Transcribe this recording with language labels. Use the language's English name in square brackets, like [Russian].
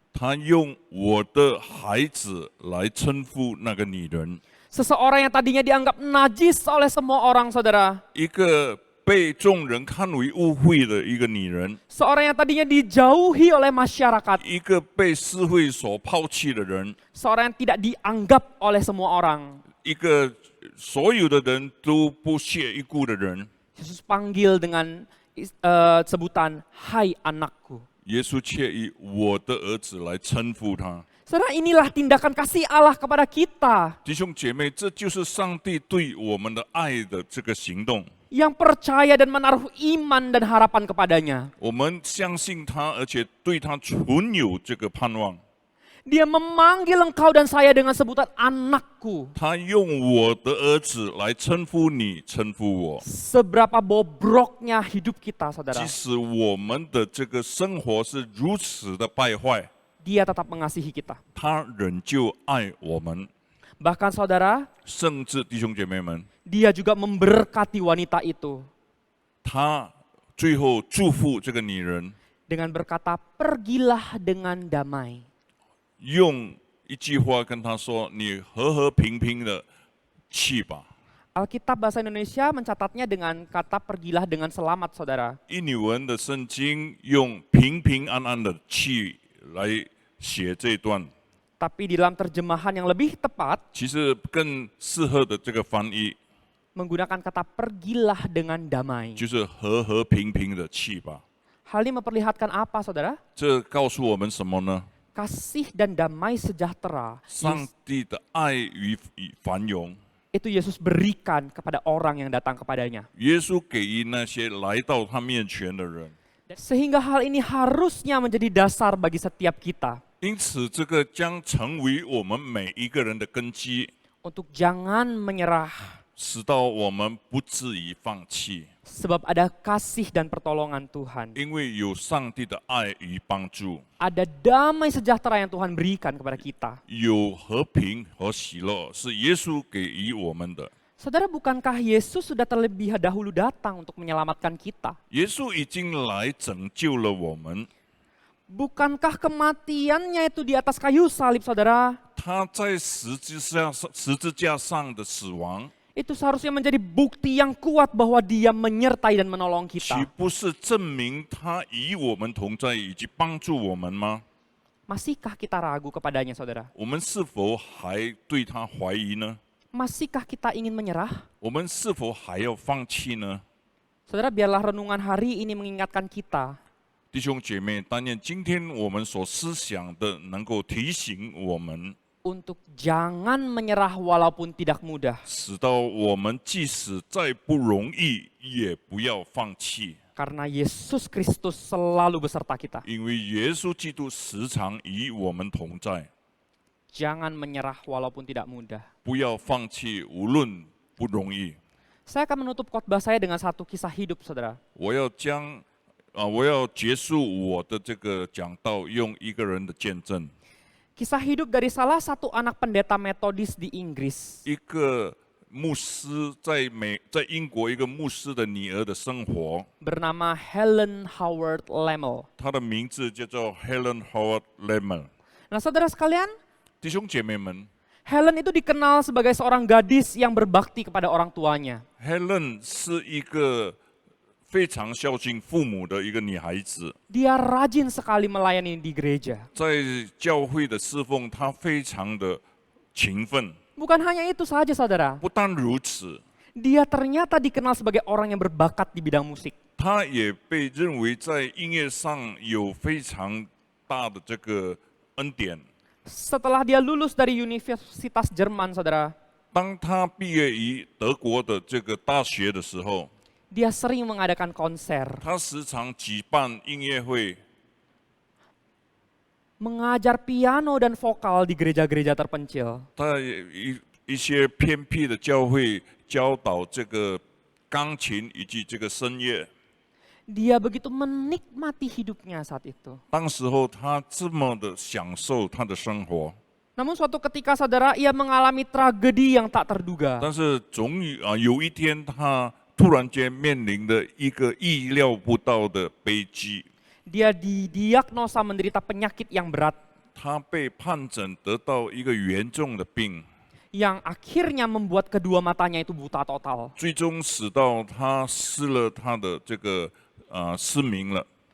[Chinese] 他用我的孩子来称呼那个女人， [Indonesian] Seseorang yang tadinya dianggap najis oleh semua orang saudara. [Chinese] 一个被众人看为污秽的一个女人， [Indonesian] Seorang yang tadinya dijauhi oleh masyarakat. [Chinese] 一个被社会所抛弃的人， [Indonesian] Seorang yang tidak dianggap oleh semua orang. [Chinese] 一个所有的人都不屑一顾的人。 [Indonesian] Yesus panggil dengan sebutan, "Hai anakku." [Chinese] 耶稣却以我的儿子来称呼他。 [Indonesian] Saudara, inilah tindakan kasih Allah kepada kita [Chinese] 弟兄姐妹，这就是上帝对我们的爱的这个行动。 [Indonesian] yang percaya dan menaruh iman dan harapan kepadanya. [Chinese] 我们相信他，而且对他存有这个盼望。 [Indonesian] Dia memanggil engkau dan saya dengan sebutan anakku. [Chinese] 他用我的儿子来称呼你，称呼我。 [Indonesian] Seberapa bobroknya hidup kita, saudara. [Chinese] 即使我们的这个生活是如此的败坏， [Indonesian] Dia tetap mengasihi kita. [Chinese] 他仍旧爱我们。 [Indonesian] Bahkan saudara, [Chinese] 甚至弟兄姐妹们， [Indonesian] dia juga memberkati wanita itu [Chinese] 他最后祝福这个女人， [Indonesian] dengan berkata, "Pergilah dengan damai." [Chinese] 用一句话跟她说：“你和和平平的去吧。” [Indonesian] Alkitab bahasa Indonesia mencatatnya dengan kata "pergilah dengan selamat", saudara. [Chinese] 印尼文的圣经用平平安安的去来写这段， [Indonesian] Tapi di dalam terjemahan yang lebih tepat [Chinese] 其实更适合的这个翻译 [Indonesian] menggunakan kata "pergilah dengan damai." [Chinese] 就是和和平平的去吧。 [Indonesian] Hal ini memperlihatkan apa, saudara? [Chinese] 这告诉我们什么呢？ [Indonesian] Kasih dan damai sejahtera [Chinese] 上帝的爱与繁荣， [Indonesian] itu Yesus berikan kepada orang yang datang kepadanya. [Chinese] 耶稣给予那些来到他面前的人。 [Indonesian] Sehingga hal ini harusnya menjadi dasar bagi setiap kita [Chinese] 因此，这个将成为我们每一个人的根基， [Indonesian] untuk jangan menyerah [Chinese] 使到我们不至于放弃， [Indonesian] sebab ada kasih dan pertolongan Tuhan. [Chinese] 因为有上帝的爱与帮助， [Indonesian] Ada damai sejahtera yang Tuhan berikan kepada kita. [Chinese] 有和平和喜乐，是耶稣给予我们的。 [Indonesian] Saudara, bukankah Yesus sudah terlebih dahulu datang untuk menyelamatkan kita? [Chinese] 耶稣已经来拯救了我们， [Indonesian] Bukankah kematiannya itu di atas kayu salib, saudara? [Chinese] 他在十字架上的死亡， [Indonesian] Itu seharusnya menjadi bukti yang kuat bahwa Dia menyertai dan menolong [Chinese] 岂 [Indonesian] kita. [Chinese] 不是证明他与我们同在，以及帮助我们吗？ [Indonesian] Masihkah kita ragu kepadanya, saudara? [Chinese] 我们是否还对他怀疑呢？ [Indonesian] Masihkah kita ingin menyerah? [Chinese] 我们是否还要放弃呢？ [Indonesian] Saudara, biarlah renungan hari ini mengingatkan kita [Chinese] 弟兄姐妹，但愿今天我们所思想的能够提醒我们， [Indonesian] untuk jangan menyerah walaupun tidak mudah. [Chinese] 使到我们即使再不容易，也不要放弃， [Indonesian] Karena Yesus Kristus selalu beserta kita. [Chinese] 因为耶稣基督时常与我们同在。 [Indonesian] Jangan menyerah walaupun tidak mudah. [Chinese] 不要放弃，无论不容易。 [Indonesian] Saya akan menutup khotbah saya dengan satu kisah hidup, saudara. [Chinese] 我要结束我的这个讲道，用一个人的见证。 [Indonesian] Kisah hidup dari salah satu anak pendeta Metodis di Inggris. [Chinese] 一个牧师在英国一个牧师的女儿的生活， [Indonesian] Bernama Helen Howard Lemmel. [Chinese] 她的名字叫做 Helen Howard Lemmel。 [Indonesian] Nah, saudara sekalian, [Chinese] 弟兄姐妹们 [Indonesian] Helen itu dikenal sebagai seorang gadis yang berbakti kepada orang tuanya. [Chinese] ，Helen 是一个非常孝敬父母的一个女孩子， [Indonesian] Dia rajin sekali melayani di gereja. [Chinese] 在教会的侍奉，她非常的勤奋。 [Indonesian] Bukan hanya itu saja, saudara. [Chinese] 不单如此， [Indonesian] Dia ternyata dikenal sebagai orang yang berbakat di bidang musik. [Chinese] 她也被认为在音乐上有非常大的这个恩典。 [Indonesian] Setelah dia lulus dari Universitas Jerman, saudara, [Chinese] 当她毕业于德国的这个大学的时候， [Indonesian] dia sering mengadakan konser, [Chinese] 她时常举办音乐会， [Indonesian] mengajar piano dan vokal di gereja-gereja terpencil. [Chinese] 在一些偏僻的教会教导这个钢琴以及这个声乐。 [Indonesian] Dia begitu menikmati hidupnya saat itu. [Chinese] 当时候她这么的享受她的生活， [Indonesian] Namun suatu ketika, saudara, ia mengalami tragedi yang tak terduga. [Chinese] 但是有一天她突然间面临了一个意料不到的悲剧， [Indonesian] Dia didiagnosa menderita penyakit yang berat, [Chinese] 她被判诊得到一个严重的病， [Indonesian] yang akhirnya membuat kedua matanya itu buta total. [Chinese] 最终使到她失了她的这个失明了。